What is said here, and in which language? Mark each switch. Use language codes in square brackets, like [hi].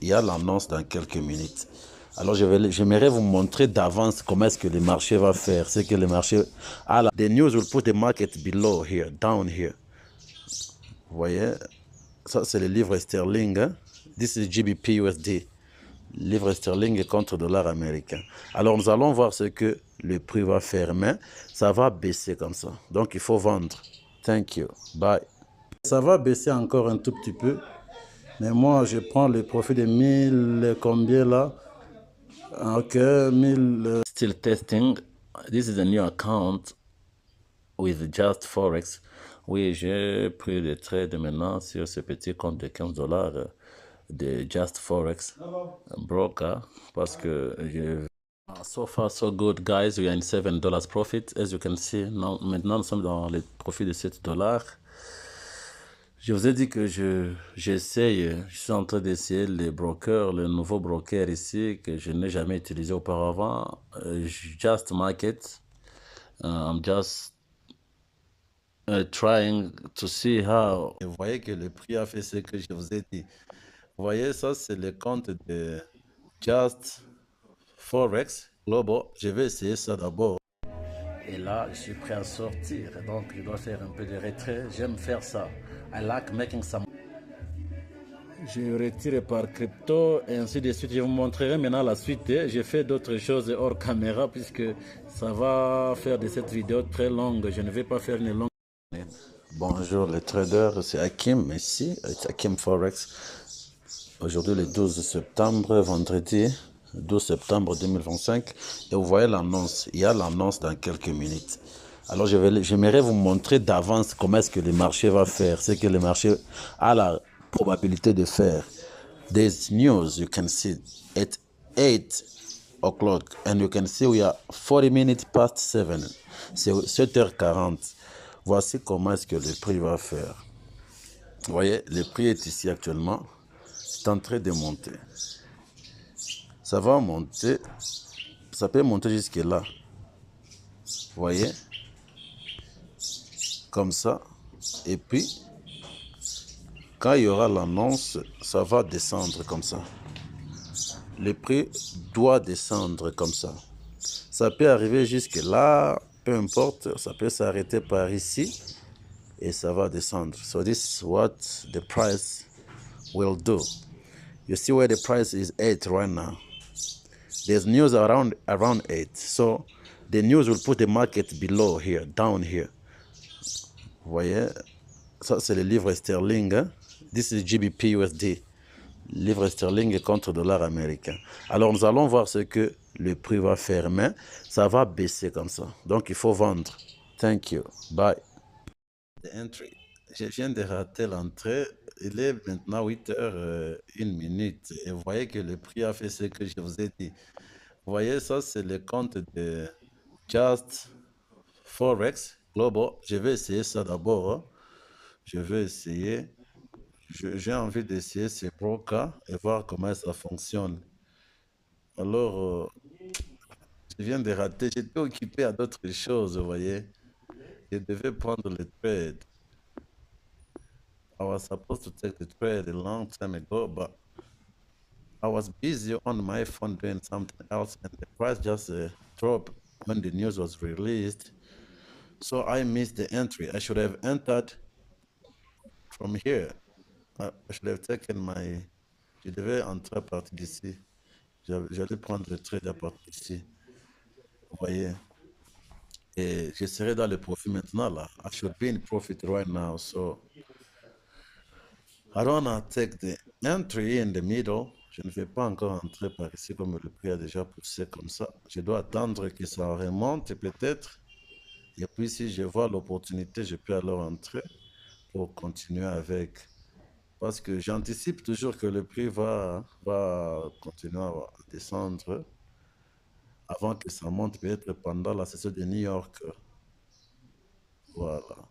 [fr] Il y a l'annonce dans quelques minutes. Alors, j'aimerais vous montrer d'avance comment est-ce que le marché va faire. C'est que le marché... [en] The news will put the market below here, down here. [fr] Vous voyez, ça c'est le livre sterling. Hein? [en] This is GBP USD. [fr] Livre sterling contre dollar américain. Alors, nous allons voir ce que le prix va faire. Mais ça va baisser comme ça. Donc, il faut vendre. [en] Thank you. Bye. [fr] Ça va baisser encore un tout petit peu. Mais moi, je prends le profit de 1000, combien là? [en] Ok, 1000. Still testing. This is a new account with Just Forex. [fr] Oui, j'ai pris le trade maintenant sur ce petit compte de 15 dollars de Just Forex broker parce que je... [en] So far, so good, guys. We are in $7 profit. As you can see, [fr] maintenant, nous sommes dans le profit de 7 dollars. Je vous ai dit que j'essaye, je suis en train d'essayer les brokers, le nouveau broker ici que je n'ai jamais utilisé auparavant, Just Market. [en] I'm just trying to see how. [fr] Vous voyez que le prix a fait ce que je vous ai dit. Vous voyez, ça c'est le compte de Just Forex Global. Je vais essayer ça d'abord. Et là, je suis prêt à sortir. Donc, je dois faire un peu de retrait. J'aime faire ça. [en] I like making some. [fr] Je retire par crypto et ainsi de suite. Je vous montrerai maintenant la suite. J'ai fait d'autres choses hors caméra puisque ça va faire de cette vidéo très longue. Je ne vais pas faire une longue. Bonjour les traders, c'est Hakim ici, Hakim Forex. Aujourd'hui le 12 septembre, vendredi 12 septembre 2025. Et vous voyez l'annonce, il y a l'annonce dans quelques minutes. Alors j'aimerais vous montrer d'avance comment est-ce que le marché va faire. C'est que le marché a la probabilité de faire. [en] There's news you can see at 8 o'clock and you can see we are 40 minutes past 7. [fr] C'est 7h40. Voici comment est-ce que le prix va faire. Vous voyez, le prix est ici actuellement. C'est en train de monter. Ça va monter. Ça peut monter jusque là. Vous voyez? Comme ça. Et puis, quand il y aura l'annonce, ça va descendre comme ça. Le prix doit descendre comme ça. Ça peut arriver jusque là, peu importe, ça peut s'arrêter par ici et ça va descendre. [en] So this is what the price will do. You see where the price is 8 right now. There's news around 8. So the news will put the market below here, down here. [fr] Vous voyez, ça c'est le livre sterling. Hein? [en] This is GBP USD. [fr] Livre sterling contre dollar américain. Alors, nous allons voir ce que le prix va faire, mais ça va baisser comme ça. Donc, il faut vendre. [en] Thank you. Bye. The entry. [fr] Je viens de rater l'entrée. Il est maintenant 8h, 1 minute. Et vous voyez que le prix a fait ce que je vous ai dit. Vous voyez, ça, c'est le compte de Just Forex Global. Je vais essayer ça d'abord. Hein. Je vais essayer. J'ai envie d'essayer ces brokers et voir comment ça fonctionne. Alors, je viens de rater. J'étais occupé à d'autres choses, vous voyez. Je devais prendre le trade. [en] I was supposed to take the trade a long time ago, but I was busy on my phone doing something else, and the price just dropped when the news was released. So I missed the entry. I should have entered from here. I should have taken my... [fr] Je devais entrer à partir d'ici. J'allais prendre le trade à partir d'ici. Vous voyez. Et je serai dans le profit maintenant là. [en] I should be in profit right now. So I don't want to take the entry in the middle. [fr] Je ne vais pas encore entrer par ici comme le prix a déjà poussé comme ça. Je dois attendre que ça remonte peut-être. Et puis si je vois l'opportunité, je peux alors entrer pour continuer avec. Parce que j'anticipe toujours que le prix va continuer à descendre avant que ça monte peut-être pendant la session de New York. Voilà.